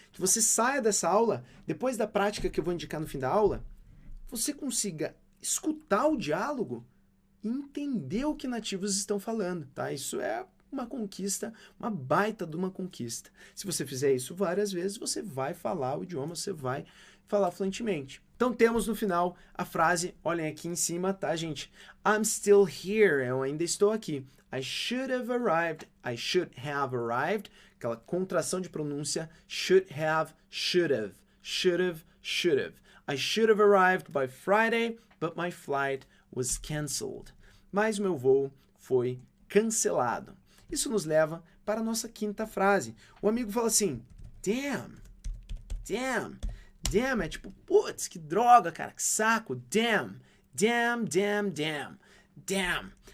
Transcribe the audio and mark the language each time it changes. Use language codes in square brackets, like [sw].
[pt] Que você saia dessa aula, depois da prática que eu vou indicar no fim da aula, você consiga escutar o diálogo e entender o que nativos estão falando, tá? Isso é uma conquista, uma baita de uma conquista. Se você fizer isso várias vezes, você vai falar o idioma, você vai falar fluentemente. Então temos no final a frase, olhem aqui em cima, tá, gente? [en] I'm still here, [pt] eu ainda estou aqui. [en] I should have arrived, I should have arrived, [pt] aquela contração de pronúncia, [en] should have, should have, should have, should have. I should have arrived by Friday, but my flight was cancelled. [pt] Mas meu voo foi cancelado. Isso nos leva para a nossa quinta frase. O amigo fala assim, [en] damn, damn. [pt] Damn é tipo, putz, que droga, cara, que saco. [en] Damn, damn, damn, damn, damn.